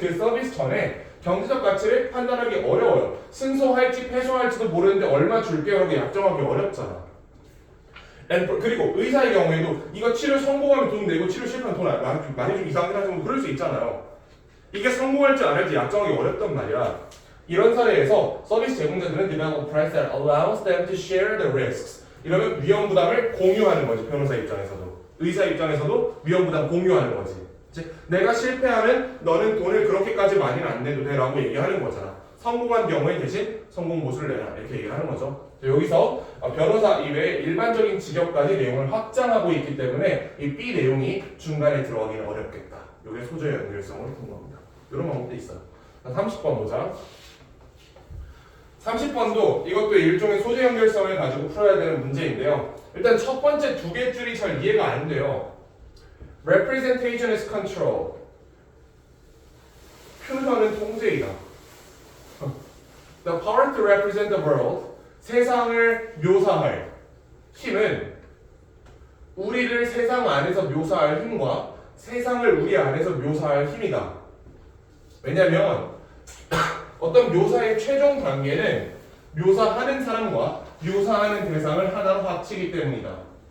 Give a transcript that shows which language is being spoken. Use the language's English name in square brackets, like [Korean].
[Korean] 그 서비스 전에 경제적 가치를 판단하기 어려워요. 승소할지 패소할지도 모르는데 얼마 줄게요라고 약정하기 어렵잖아. 그리고 의사의 경우에도 이거 치료 성공하면 돈 내고 치료 실패하면 돈 많이 좀 이상하긴 하지만 그럴 수 있잖아요. 이게 성공할지 안 할지 약정하기 어렵단 말이야. 이런 사례에서 서비스 제공자들은 [English] develop a price that allows them to share the risks. [Korean] 이러면 위험 부담을 공유하는 거지. 변호사 입장에서도 의사 입장에서도 위험 부담 공유하는 거지. 즉 내가 실패하면 너는 돈을 그렇게까지 많이는 안 내도 돼 라고 얘기하는 거잖아. 성공한 경우에 대신 성공 보수를 내라 이렇게 얘기하는 거죠. 여기서 변호사 이외에 일반적인 직업까지 내용을 확장하고 있기 때문에 이 B 내용이 중간에 들어가기는 어렵겠다. 이게 소재의 연결성을 푼 겁니다. 이런 방법도 있어요. 30번 보자. 30번도 이것도 일종의 소재 연결성을 가지고 풀어야 되는 문제인데요. 일단 첫 번째 두 개 줄이 잘 이해가 안 돼요. [English] Representation is control. [Korean] 표현은 통제이다. [English] The power to represent the world. [Korean] 세상을 묘사할 힘은 우리를 세상 안에서 묘사할 힘과 세상을 우리 안에서 묘사할 힘이다. 왜냐면 어떤 묘사의 최종 단계는 묘사하는 사람과 묘사하는 대상을 하나로 합치기 때문이다.